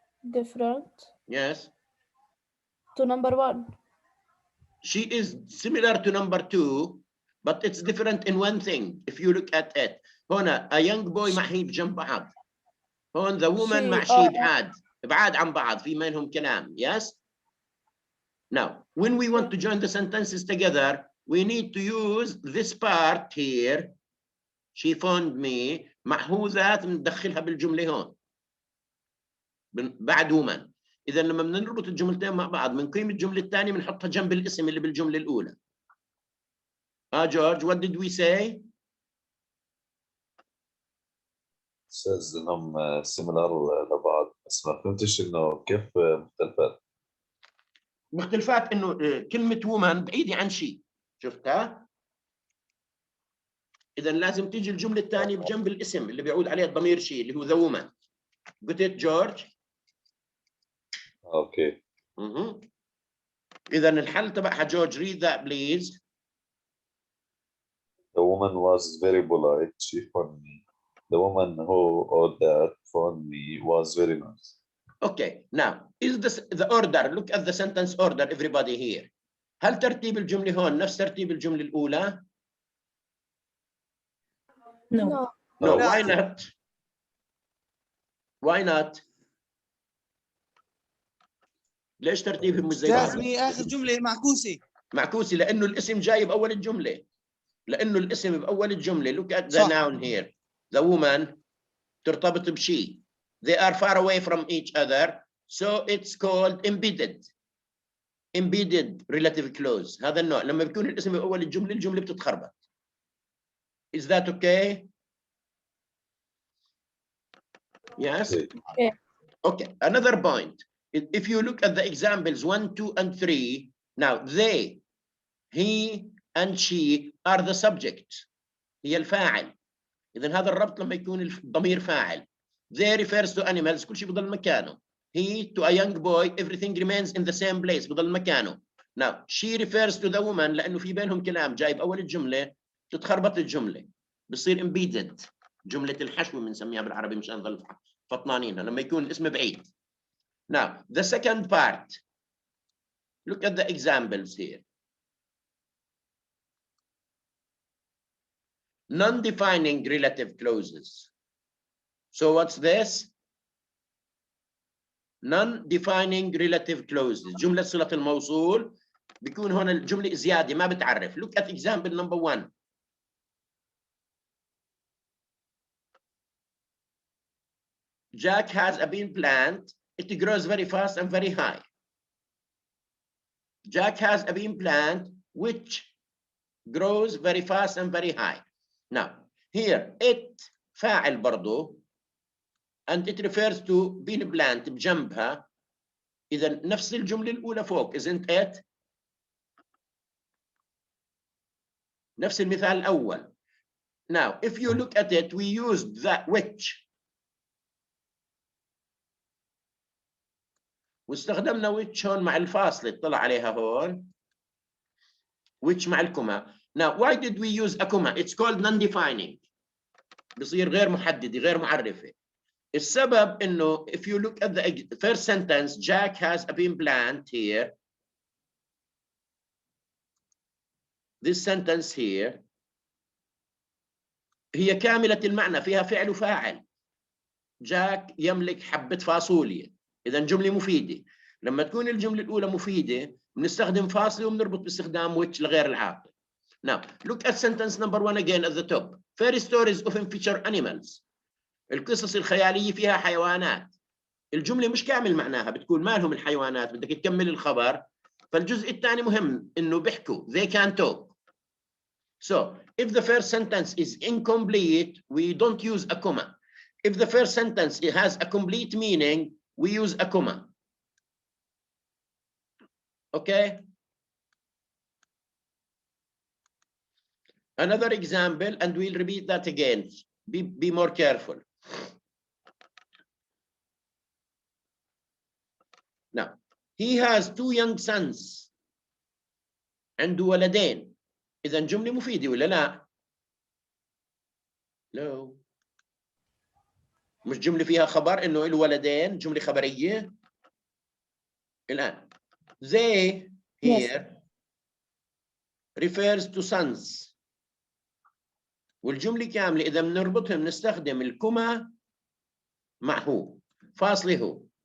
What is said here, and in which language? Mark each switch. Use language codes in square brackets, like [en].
[en] Different Yes. to number 1. She is similar to number 2, but it's different in one thing. If you look at it, [ar] هنا [en] a young boy [ar] مع هي بجنب بعض. هون [en] the woman [ar] مع شي بعاد عن بعض في بينهم كلام. [en] Yes. Now, when we want to join the sentences together, we need to use this part here. She phoned me. [ar] مع هو ذات ندخلها بالجملة هون. بعد woman. إذا لما بنربط الجملتين مع بعض بنقيم الجملة الثانية بنحطها جنب الاسم اللي بالجملة الأولى. [en] George, what did we say? says [ar] انهم [en] similar [ar] لبعض بس ما فهمتش انه كيف مختلفات. مختلفات انه كلمة woman بعيدة عن شيء. شفتها؟ إذا لازم تيجي الجملة الثانية بجنب الاسم اللي بيعود عليه الضمير شيء اللي هو [en] the woman. Got it, George? [ar] اوكي. إذا الحل تبعها جورج, [en] read that please. The woman was very polite. She phoned me. The woman who or that phoned me was very nice. Okay, now is this the order? Look at the sentence order, everybody here. [ar] هل ترتيب الجملة هون نفس ترتيب الجملة الأولى؟ [en] No. No, why not? Why not? [ar] ليش ترتيبهم مش زي بعض؟ استاذني اخر جمله معكوسه. معكوسة لأنه الاسم جاي بأول الجملة. لأنه الاسم بأول الجملة. [en] Look at the noun here. The woman [ar] ترتبط بشيء. [en] They are far away from each other, so it's called embedded. Embedded relative clause. [ar] هذا النوع. لما بيكون الاسم بأول الجملة الجملة بتتخربط. [en] Is that okay? Yes? Yeah. Okay, another point. If you look at the examples 1, 2, and 3, now they, he, and she are the subject. [ar] هي الفاعل. إذا هذا الربط لما يكون الضمير فاعل. [en] They refers to animals، [ar] كل شيء بضل مكانه. [en] He to a young boy, everything remains in the same place، [ar] بضل مكانه. [en] Now she refers to the woman [ar] لأنه في بينهم كلام جاي بأول الجملة، تتخربط الجملة، بصير embedded، جملة الحشو بنسميها بالعربي مشان نضل فطنانينها لما يكون الاسم بعيد. [en] Now the second part, look at the examples here. Non-defining relative clauses. So what's this? Non-defining relative clauses. [ar] جملة صلة الموصول بيكون هون الجملة زيادة ما بتعرف. [en] Look at example number 1. Jack has a bean plant. It grows very fast and very high. Jack has a bean plant which grows very fast and very high. Now here it [ar] فاعل برضو [en] and it refers to bean plant [ar] بجنبها. إذا نفس الجملة الأولى فوق [en] isn't it؟ [ar] نفس المثال الأول. [en] Now if you look at it we used that which [ar] واستخدمنا [en] which [ar] هون مع الفاصلة اطلع عليها هون [en] which [ar] مع الكوما. [en] Now why did we use a comma? It's called non-defining. [ar] بصير غير محددة غير معرفة. السبب إنه [en] if you look at the first sentence, Jack has a bean plant here. This sentence here [ar] هي كاملة المعنى فيها فعل وفاعل. جاك يملك حبة فاصوليا. إذا جملة مفيدة. لما تكون الجملة الأولى مفيدة بنستخدم فاصلة وبنربط باستخدام which لغير العاقل. [en] Now look at sentence number 1 again at the top. Fairy stories often feature animals. [ar] القصص الخيالية فيها حيوانات. الجملة مش كامل معناها بتكون مالهم الحيوانات بدك تكمل الخبر. فالجزء الثاني مهم إنه بيحكوا [en] they can talk. So if the first sentence is incomplete we don't use a comma. If the first sentence has a complete meaning we use a comma. Okay. Another example and we'll repeat that again. Be more careful. Now he has 2 young sons. [ar] عنده ولدين. إذا جملة مفيدة ولا لا؟ لا. مش جملة فيها خبر إنه له ولدين، جملة خبرية. الآن [en] they here refers to sons. [ar] والجملة كاملة إذا بنربطهم نستخدم الكوما مع هو فاصلة هو.